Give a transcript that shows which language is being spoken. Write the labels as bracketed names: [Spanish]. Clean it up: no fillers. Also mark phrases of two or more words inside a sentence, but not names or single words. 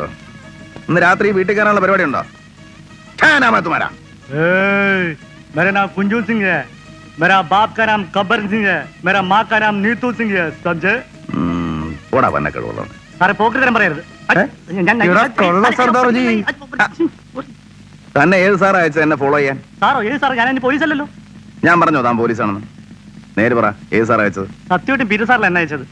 [Malayalam] ഇന്ന് രാത്രി വീട്ടിൽ കയറാനുള്ള പരിപാടി ഉണ്ടോ? [Hindi] मेरा नाम कुंजू सिंह है, मेरा बाप का नाम कब्बर सिंह है, मेरा माँ का नाम नीतू सिंह है, समझे? [Malayalam] ഓടാ വന്ന കഴിവുള്ളതാണ്. സാറേ പോക്കറ്റ് പറയരുത്. തന്നെ ഏത് സാർ അയച്ചത് എന്നെ ഫോളോ ചെയ്യാൻ? സാറോ ഏത് സാർ? ഞാൻ പോലീസ് അല്ലല്ലോ. ഞാൻ പറഞ്ഞോ താൻ പോലീസാണെന്ന്? നേര് പറ, ഏത് സാർ അയച്ചത്? സത്യമായിട്ടും പീറ്റർ സാറിൽ എന്നെ അയച്ചത്.